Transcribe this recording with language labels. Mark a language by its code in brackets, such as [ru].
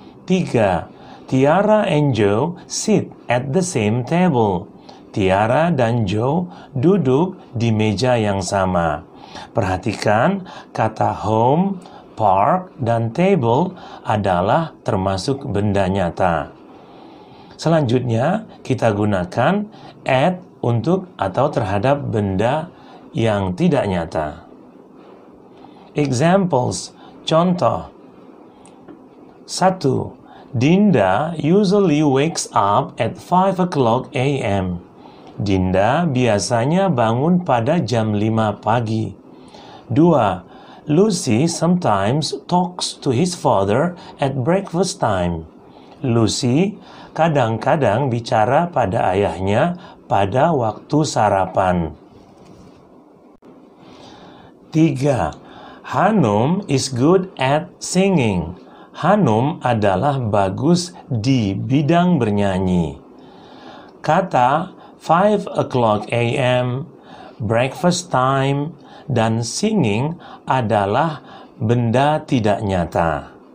[en] 3. Tiara and Joe sit at the same table. [id] Tiara dan Joe duduk di meja yang sama. Perhatikan kata home, park, dan table adalah termasuk benda nyata. Selanjutnya, kita gunakan at untuk atau terhadap benda yang tidak nyata. Examples, contoh. 1. [en] Dinda usually wakes up at 5 o'clock a.m. [id] Dinda biasanya bangun pada jam 5 pagi. 2. [en] Lucy sometimes talks to his father at breakfast time. [id] Lucy kadang-kadang bicara pada ayahnya pada waktu sarapan. 3. [en] Hanum is good at singing. [id] Hanum adalah bagus di bidang bernyanyi. Kata 5 o'clock a.m., breakfast time, dan singing adalah benda tidak nyata.